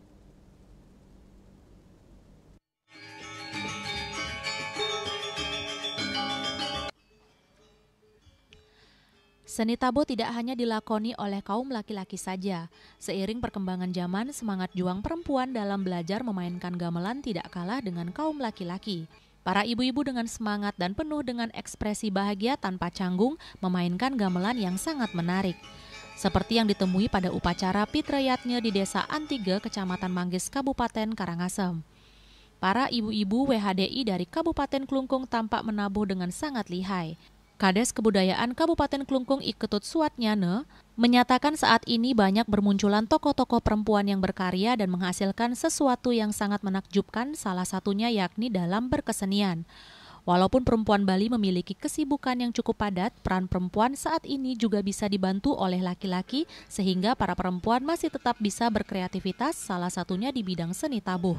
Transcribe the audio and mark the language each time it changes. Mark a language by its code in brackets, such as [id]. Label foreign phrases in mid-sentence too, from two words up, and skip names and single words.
[id] Seni tabuh tidak hanya dilakoni oleh kaum laki-laki saja. Seiring perkembangan zaman, semangat juang perempuan dalam belajar memainkan gamelan tidak kalah dengan kaum laki-laki. Para ibu-ibu dengan semangat dan penuh dengan ekspresi bahagia tanpa canggung memainkan gamelan yang sangat menarik. Seperti yang ditemui pada upacara Pitrayatnya di Desa Antige, Kecamatan Manggis, Kabupaten Karangasem. Para ibu-ibu WHDI dari Kabupaten Klungkung tampak menabuh dengan sangat lihai. Kades Kebudayaan Kabupaten Klungkung Iketut Suatnyane menyatakan saat ini banyak bermunculan tokoh-tokoh perempuan yang berkarya dan menghasilkan sesuatu yang sangat menakjubkan, salah satunya yakni dalam berkesenian. Walaupun perempuan Bali memiliki kesibukan yang cukup padat, peran perempuan saat ini juga bisa dibantu oleh laki-laki sehingga para perempuan masih tetap bisa berkreativitas, salah satunya di bidang seni tabuh.